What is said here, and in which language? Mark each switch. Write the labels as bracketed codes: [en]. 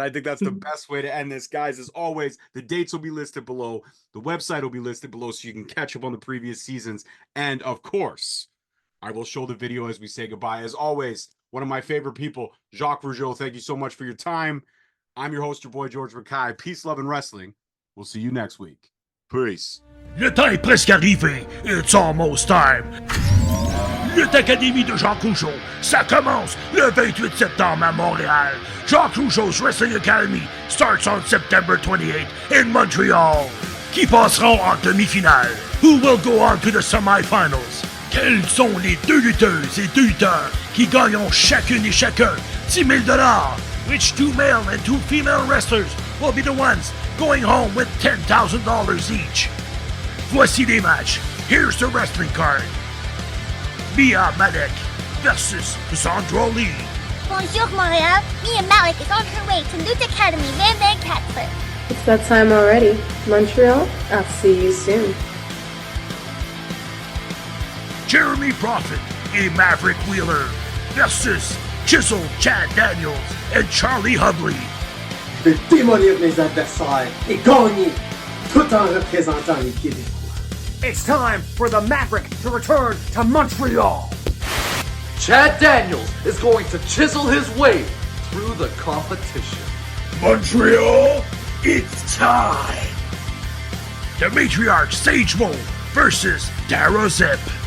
[en] I think that's the best way to end this, guys. As always, the dates will be listed below. The website will be listed below so you can catch up on the previous seasons. And of course, I will show the video as we say goodbye. As always, one of my favorite people, Jacques Rougeau, thank you so much for your time. I'm your host, your boy, George Mackay. Peace, love, and wrestling. We'll see you next week. Peace. [fr] Le temps est presque arrivé. [en] It's almost time. [fr] Lutte Académie de Jacques Rougeau, ça commence le 28 septembre à Montréal. [en] Jacques Rougeau's Wrestling Academy starts on September 28 in Montreal. [fr] Qui passeront en demi-finale? [en] Who will go on to the semi-finals? [fr] Quelles sont les deux lutteuses et deux lutteurs qui gagneront chacune et chacun 10 000 $? [en] Which 2 male and 2 female wrestlers will be the ones going home with $10,000 each? [fr] Voici les matchs. [en] Here's the wrestling card. Mia Malek versus Sandra Lee. [fr] Bonjour, Montreal. [en] Mia Malik is on her way to Loot Academy, Van Katzler. It's that time already. Montreal, I'll see you soon. Jeremy Prophet et Maverick Wheeler versus Chisel Chad Daniels and Charlie Hubley. [fr] Je vais démolir mes adversaires et gagner tout en représentant les Québécois. [en] It's time for the Maverick to return to Montreal. Chad Daniels is going to chisel his way through the competition. Montreal, it's time. The Matriarch Sage Mo versus Dara Zip.